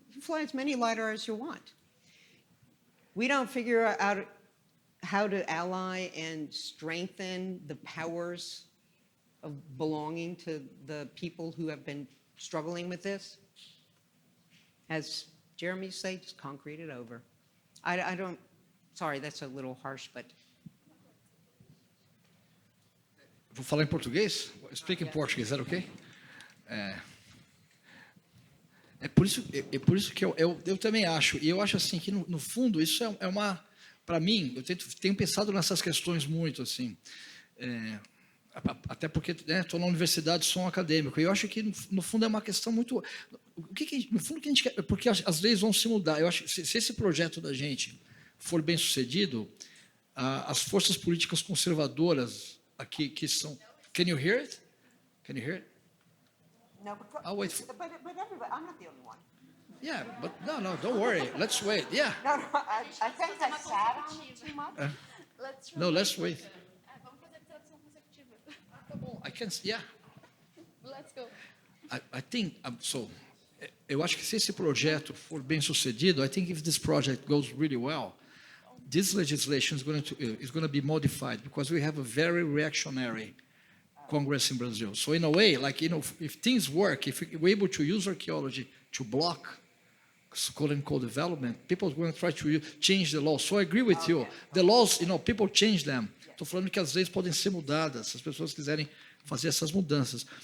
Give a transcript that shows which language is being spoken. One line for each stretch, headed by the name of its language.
English: You can fly as many LiDAR as you want. We don't figure out how to ally and strengthen the powers of belonging to the people who have been struggling with this. As Jeremy said, just concrete it over. I don't, sorry, that's a little harsh, but...
Portuguese: Vou falar em português?
English: Speak in Portuguese, is that okay?
Portuguese: É por isso que eu também acho, e eu acho assim que no fundo isso é uma, para mim, eu tenho pensado nessas questões muito assim, até porque estou na universidade, sou um acadêmico, e eu acho que no fundo é uma questão muito, no fundo que a gente quer, porque as leis vão se mudar. Eu acho que se esse projeto da gente for bem sucedido, as forças políticas conservadoras aqui que são,
English: can you hear it? Can you hear it? No, I'll wait for. but everybody, I'm not the only one. Yeah, but no, don't worry. Let's wait. Yeah. No, I think I sat on it too much. No, let's wait.
Portuguese: Vamos fazer tradução consecutiva. Tá bom.
English: I can. Yeah. Let's go. I think so.
Portuguese: Eu acho que se esse projeto for bem sucedido,
English: I think if this project goes really well, this legislation is going to be modified because we have a very reactionary Congress in Brazil. So in a way, like, if things work, if we're able to use archaeology to block quote-unquote development, people are going to try to change the law. So I agree with you. The laws, people change them.
Portuguese: Estou falando que as leis podem ser mudadas, se as pessoas quiserem fazer essas mudanças.